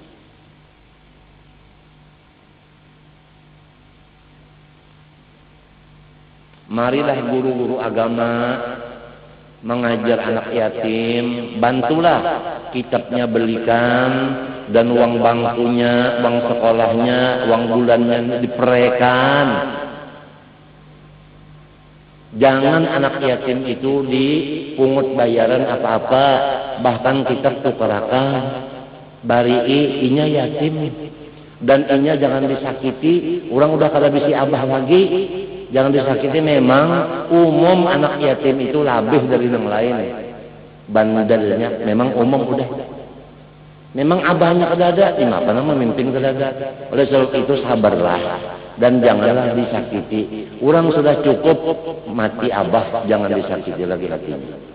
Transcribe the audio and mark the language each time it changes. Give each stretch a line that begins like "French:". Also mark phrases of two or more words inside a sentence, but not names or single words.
Indonesian: Marilah guru-guru agama mengajar anak yatim, bantulah kitabnya belikan dan uang bangkunya, uang sekolahnya, uang bulannya diperekan. Jangan anak yatim itu dipungut bayaran apa-apa, bahkan kitab tukarakan.
Banjar: Bari inya yatim dan inya jangan disakiti. Orang udah kada bisi abah lagi, jangan disakiti.
Indonesian: Memang umum anak yatim itu lebih dari yang lain.
Banjar: Bandelnya memang umum udah. Memang abahnya kada ada, apa nama memimpin kada ada.
Indonesian: Oleh sebab itu sabarlah dan janganlah disakiti. Orang sudah cukup mati abah, jangan disakiti lagi hatinya.